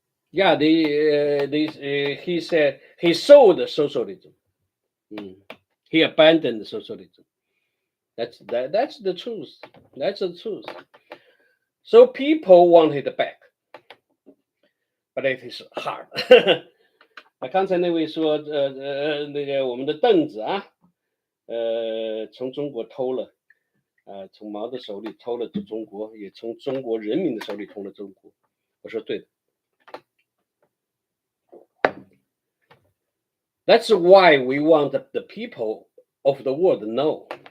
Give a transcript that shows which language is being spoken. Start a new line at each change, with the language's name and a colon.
English: Yeah, he said he sold socialism. He abandoned socialism. That's the truth. That's the truth. So people want it back, but it is hard.
Chinese: 刚才那位说，那个我们的凳子啊，从中国偷了，从毛的手里偷了中国，也从中国人民的手里偷了中国。我说对的。
English: That's why we want the people of the world to know.